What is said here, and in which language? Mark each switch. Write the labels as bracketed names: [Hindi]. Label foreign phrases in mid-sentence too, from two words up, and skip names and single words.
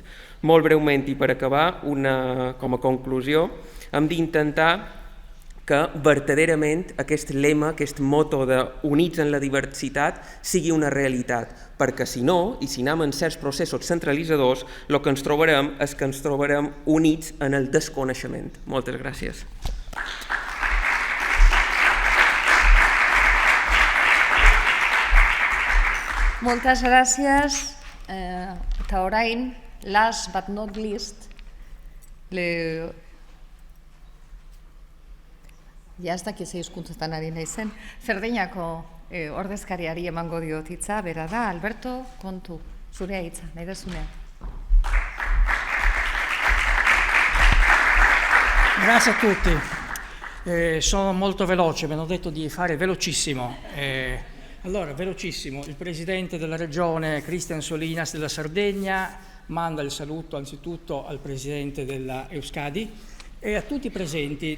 [Catalan] Molt breument i per acabar, com a conclusió, hem d'intentar que verdaderament aquest lema, aquest moto de units en la diversitat sigui una realitat, perquè si no, i si anem en certs processos centralitzadors, el que ens trobarem és que ens trobarem units en el desconeixement. Moltes gràcies. Moltes gràcies. [Basque] Eta orain, [English] last but not least, [Basque] ja ez dakiz hizkuntzetan ari naizen, Zerdeinako ordezkariari emango diot hitza, bera da, Alberto, kontu, zurea hitza, nahi dezunean. [Italian] Grazie a tutti. Sono molto veloce, mi hanno detto di fare velocissimo. Allora, velocissimo, il presidente della regione Cristian Solinas della Sardegna manda il saluto anzitutto al presidente della Euskadi e a tutti i presenti.